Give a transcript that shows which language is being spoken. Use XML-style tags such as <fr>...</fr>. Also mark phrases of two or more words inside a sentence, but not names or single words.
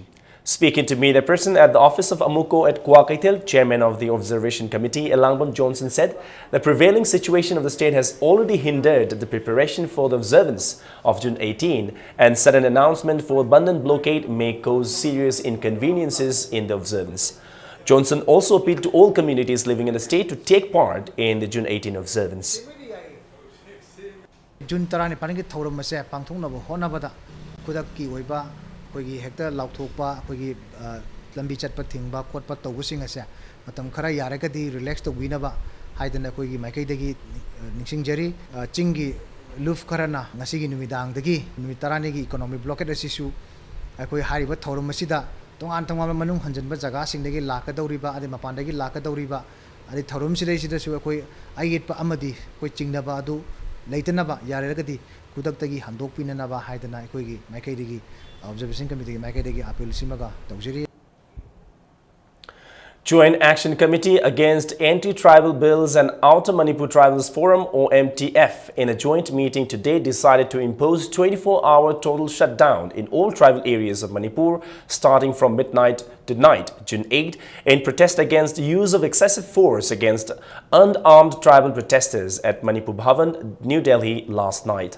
<en>Speaking to media person at the office of Amuko at Kuakaitil, chairman of the Observation Committee, Elangbon Johnson said the prevailing situation of the state has already hindered the preparation for the observance of June 18 and sudden announcement for abundant blockade may cause serious inconveniences in the observance. Johnson also appealed to all communities living in the state to take part in the June 18 observance.</en> <mni>June 18 Thoramase Pangthunabo Honabada ꯈꯨꯗꯛꯀꯤ ꯑꯣꯏꯕ ꯑꯩꯈꯣꯏꯒꯤ ꯍꯦꯛꯇ ꯂꯥꯎꯊꯣꯛꯄ ꯑꯩꯈꯣꯏꯒꯤ ꯂꯝꯕꯤ ꯆꯠꯄ ꯊꯤꯡꯕ ꯈꯣꯠꯄ ꯇꯧꯕꯁꯤꯡ ꯑꯁꯦ ꯃꯇꯝ ꯈꯔ ꯌꯥꯔꯒꯗꯤ ꯔꯤꯂꯦꯛꯁ ꯇꯧꯕꯤꯅꯕ ꯍꯥꯏꯗꯅ ꯑꯩꯈꯣꯏꯒꯤ ꯃꯥꯏꯀꯩꯗꯒꯤ ꯅꯤꯡꯁꯤꯡꯖꯔꯤ ꯆꯤꯡꯒꯤ ꯂꯨꯐ ꯈꯔꯅ ꯉꯁꯤꯒꯤ ꯅꯨꯃꯤꯗꯥꯡꯗꯒꯤ ꯅꯨꯃꯤꯠ 10ꯅꯤꯒꯤ</mni> <en>economic blockade</en> <mni>ꯑꯁꯤꯁꯨ ꯑꯩꯈꯣꯏ ꯍꯥꯏꯔꯤꯕ ꯊꯧꯔꯝ ꯑꯁꯤꯗ ꯇꯣꯉꯥꯟ ꯇꯣꯉꯥꯟꯕ ꯃꯅꯨꯡ ꯍꯟꯖꯤꯟꯕ ꯖꯒꯥꯁꯤꯡꯗꯒꯤ ꯂꯥꯛꯀꯗꯧꯔꯤꯕ ꯑꯗꯩ ꯃꯄꯥꯟꯗꯒꯤ ꯂꯥꯛꯀꯗꯧꯔꯤꯕ ꯑꯗꯩ ꯊꯧꯔꯝꯁꯤꯗꯩꯁꯤꯗꯁꯨ ꯑꯩꯈꯣꯏ ꯑꯌꯦꯠꯄ ꯑꯃꯗꯤ ꯑꯩꯈꯣꯏ ꯆꯤꯡꯅꯕ ꯑꯗꯨ ꯂꯩꯇꯅꯕ ꯌꯥꯔꯒꯗꯤ ꯈꯨꯗꯛꯇꯒꯤ ꯍꯟꯗꯣꯛꯄꯤꯅꯅꯕ ꯍꯥꯏꯗꯅ ꯑꯩꯈꯣꯏꯒꯤ ꯃꯥꯏꯀꯩꯗꯒꯤ ꯑꯣꯕꯖꯔꯕꯦꯁꯟ ꯀꯃꯤꯇꯤꯒꯤ ꯃꯥꯏꯀꯩꯗꯒꯤ ꯑꯄꯤꯜ ꯁꯤꯃꯒ ꯇꯧꯖꯔꯤ.</mni> <en>Joint Action Committee Against Anti-Tribal Bills and Outer Manipur Tribals Forum (OMTF) in a joint meeting today decided to impose 24-hour total shutdown in all tribal areas of Manipur starting from midnight tonight, June 8, in protest against the use of excessive force against unarmed tribal protesters at Manipur Bhavan, New Delhi last night.</en>